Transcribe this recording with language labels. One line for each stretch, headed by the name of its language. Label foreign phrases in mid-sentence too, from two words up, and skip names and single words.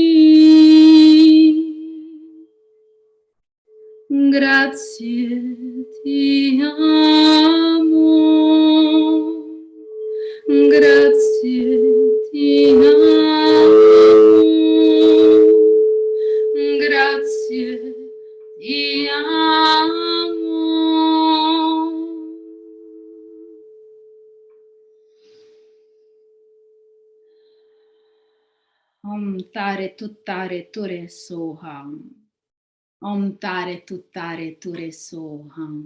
Italian: Grazie ti amo. Grazie ti amo. Grazie ti amo.
Sanskrit: Om tare tuttare ture soham. Om tare tuttare ture soham.